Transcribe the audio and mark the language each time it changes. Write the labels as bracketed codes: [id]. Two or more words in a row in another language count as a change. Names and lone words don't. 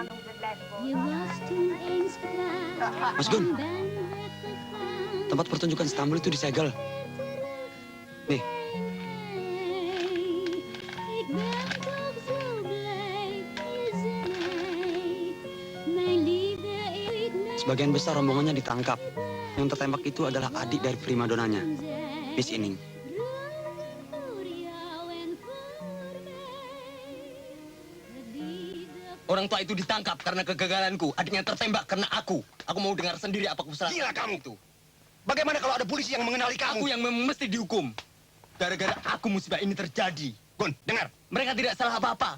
[nl] Je was toen eens klaar. [id] Mas Gun, [nl] Ben weggegaan. [id] tempat pertunjukan Istanbul itu disegel. Nih, [nl] Ik ben toch zo blij, je zei. Mijn liefde, ik meen [id] sebagian besar rombongannya ditangkap. Yang tertembak itu adalah adik dari primadonanya, Miss Ining. [nl] voor jou en voor mij. [id] Orang tua itu ditangkap karena kegagalanku. Adiknya tertembak karena aku. Aku mau dengar sendiri apa kesalahan. Gila kamu itu. Bagaimana kalau ada polisi yang mengenali kamu? Aku yang mesti dihukum. Gara-gara aku musibah ini terjadi. Gun, dengar. Mereka tidak salah apa-apa.